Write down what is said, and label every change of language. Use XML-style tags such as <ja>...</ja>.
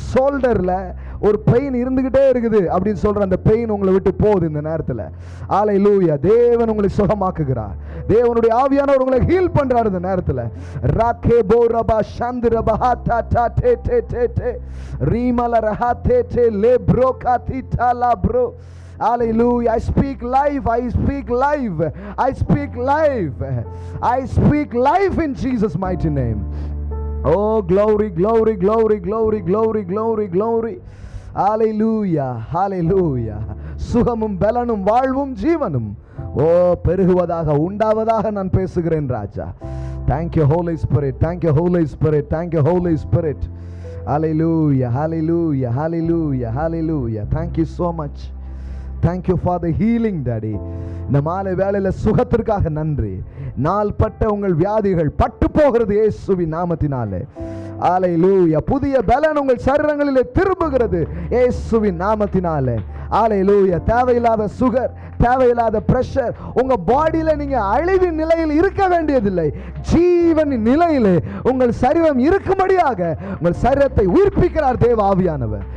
<ta>ஷோல்டர்ல ஒரு பெயின் இருந்துகிட்டே இருக்குது அப்படின்னு சொல்ற அந்த பெயின் உங்களை விட்டு போகுது இந்த நேரத்துல. ஹalleluya. தேவன் உங்களை சுகமாக்குகிறார், தேவனுடைய ஆவியானவர் உங்களை ஹீல் பண்றார் இந்த நேரத்துல. ராகே போரபா சந்திரபா ஹாடா டே டே டே டே ரீமல ரஹாதே டே லே ப்ரோகாதி டாலா bro.</ta> <en>Hallelujah. I speak life. I speak life. I speak life. I speak life in Jesus' mighty name. Oh, glory, glory, glory, glory, glory, glory, glory. Hallelujah. Hallelujah.</en> <ta>சுகமும் பலனும் வாழ்வும் ஜீவனும் பெருகுவதாக உண்டாவதாக நான் பேசுகிறேன் ராஜா.</ta> <en>Thank you Holy Spirit. Thank you Holy Spirit. Thank you Holy Spirit. Hallelujah. Hallelujah. Hallelujah. Hallelujah. Thank you so much. Thank you for the healing daddy.</en> <ta>இந்த மாலை வேளையில சுகத்திற்காக நன்றி. நாள்பட்ட உங்கள் வியாதிகள் பட்டு போகிறது இயேசுவின் நாமத்தினாலே. ஹalleluya. புதிய பலன் உங்கள் சரீரங்களிலே திரும்புகிறது இயேசுவின் நாமத்தினாலே. ஹalleluya. தேவையில்லாத சுகர், தேவையில்லாத பிரஷர் உங்க பாடியில நீங்க அழிவின் நிலையில் இருக்க வேண்டியதில்லை, ஜீவனின் நிலையிலே உங்கள் சரீரம் இருக்கும்படியாக உங்கள் சரீரத்தை உயிர்ப்பிக்கிறார் தேவ ஆவியானவர்.</ta>